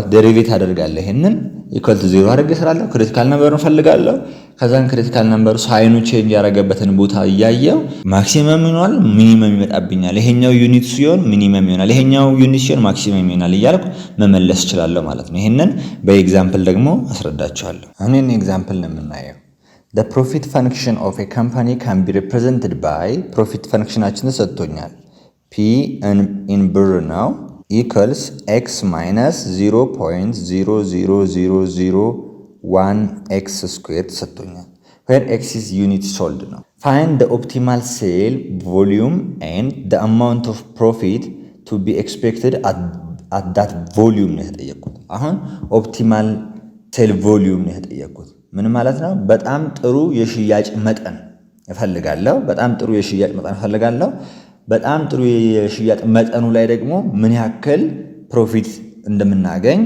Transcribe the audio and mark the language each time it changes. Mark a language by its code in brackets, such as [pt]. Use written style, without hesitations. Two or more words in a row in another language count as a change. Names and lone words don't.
[am] ዴሪቬት አደርጋለሁ። ይሄንን [en] equal to [am] 0 አድርጌ እሰራለሁ። [en] critical number [am] ፈልጋለሁ። ከዛን ክሪቲካል ነምበሩ [en] sign change [am] ያደረገበትን ቦታ እያየው ማክሲመም ይሆናል ሚኒመም ይመጣብኛል። ይሄኛው ዩኒት ሲሆን ሚኒመም ይሆናል፣ ይሄኛው ዩኒት ሲሆን ማክሲመም ይሆናል እያልኩ መመለስ እችላለሁ ማለት ነው። ይሄንን በኤግዛምፕል ደግሞ አስረዳችኋለሁ። አሁን ይሄን ኤግዛምፕል ነው የምናየው። [en] The profit function of a company can be represented by [am] profit functionaችን ተሰጥቶኛል [en] P in [am] ብር ነው [en] equals x minus 0.00001 x squared ተሰጥቶኛል where x is unit sold ነው። Find the optimal sale volume and the amount of profit to be expected at that volume [am] ነው የተጠየቁት። [en] አሁን optimal sale volume [am] ነው የተጠየቁት። ምን ማለት ነው? በጣም ጥሩ የሽያጭ መጠን እፈልጋለሁ። በጣም ጥሩ የሽያጭ መጠኑ ላይ ደግሞ ምን ያክል ፕሮፊት እንደምናገኝ